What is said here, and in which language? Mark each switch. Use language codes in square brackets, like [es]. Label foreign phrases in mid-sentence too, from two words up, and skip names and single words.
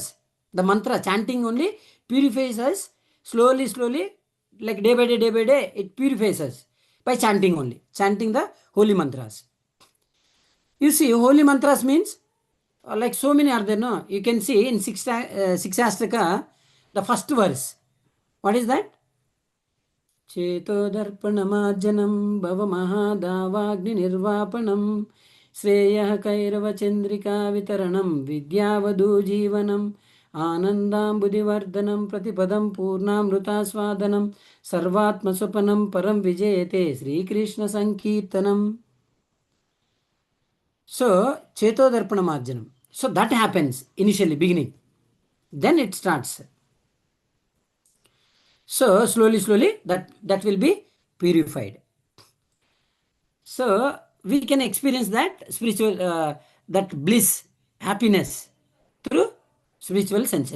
[en] The mantra chanting only purifies us slowly, like day by day it purifies us by chanting only, chanting the holy mantras. You see, holy mantras means like so many are there, no? You can see in Sikshastaka, the first verse. What is that? [sa] Cheto darpanamarjanam bhava mahadavagni nirvapanam shreyah kairava chandrika vitaranam vidyavadu jeevanam ఆనందాంబుదివర్ధనం ప్రతిపదం పూర్ణామృతాస్వాదనం సర్వాత్మస్వపనం పరం విజయతే శ్రీకృష్ణ సంకీర్తనం. సో చేతోదర్పణ మార్జనం. [en] so that happens initially beginning, then it starts. So slowly that will be purified. So we can experience that spiritual that bliss, happiness through spiritual senses.